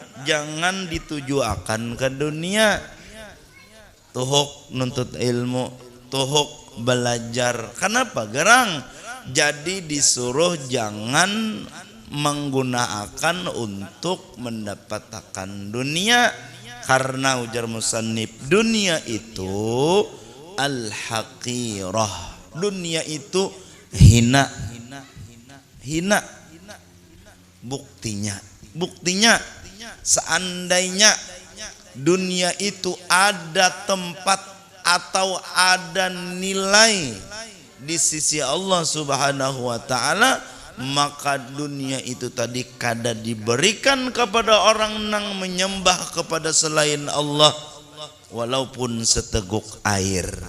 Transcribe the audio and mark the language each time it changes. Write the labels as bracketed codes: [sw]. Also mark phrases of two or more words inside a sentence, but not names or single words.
[bjn] Jangan dituju akan ke dunia. Tuhuk nuntut ilmu, tuhuk belajar. Kenapa gerang? [id] Jadi disuruh jangan menggunakan untuk mendapatkan dunia. [bjn] Karena ujar musannif, [id] dunia itu al-haqirah. Dunia itu hina. Buktinya seandainya dunia itu ada tempat atau ada nilai di sisi Allah [ar] Subhanahu wa taala, [id] maka dunia itu tadi kada diberikan kepada orang yang menyembah kepada selain Allah walaupun seteguk air.